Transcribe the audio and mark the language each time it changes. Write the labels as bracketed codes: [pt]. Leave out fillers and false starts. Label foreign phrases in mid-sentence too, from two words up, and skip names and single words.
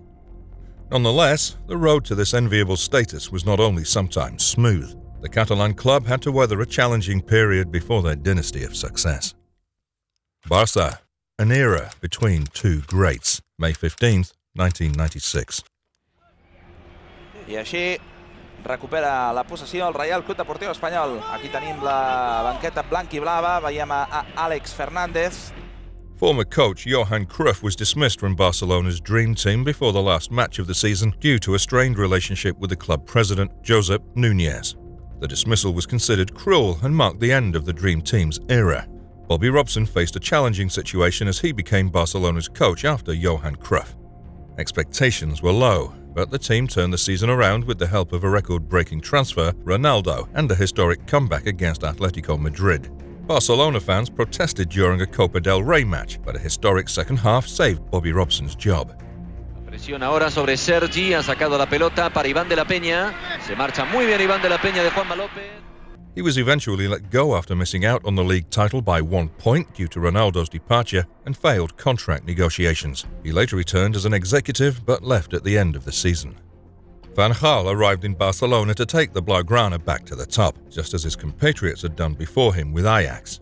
[en] Nonetheless, the road to this enviable status was not only sometimes smooth. The Catalan club had to weather a challenging period before their dynasty of success. Barça, an era between two greats. May 15th, 1996. [ca] I així recupera la possessió el Reial Club Deportiu Espanyol. Aquí tenim la banqueta blanc i blava, veiem a Àlex Fernández. [en] Former coach Johan Cruyff was dismissed from Barcelona's dream team before the last match of the season due to a strained relationship with the club president, Josep Núñez. The dismissal was considered cruel and marked the end of the dream team's era. Bobby Robson faced a challenging situation as he became Barcelona's coach after Johan Cruyff. Expectations were low, but the team turned the season around with the help of a record-breaking transfer, Ronaldo, and a historic comeback against Atletico Madrid. Barcelona fans protested during a Copa del Rey match, but a historic second half saved Bobby Robson's job. [es] Presión ahora sobre Sergi, ha sacado la pelota para Iván de la Peña. Se marcha muy bien Iván de la Peña de Juanma López. [en] He was eventually let go after missing out on the league title by 1 point due to Ronaldo's departure and failed contract negotiations. He later returned as an executive but left at the end of the season. Van Gaal arrived in Barcelona to take the Blaugrana back to the top, just as his compatriots had done before him with Ajax.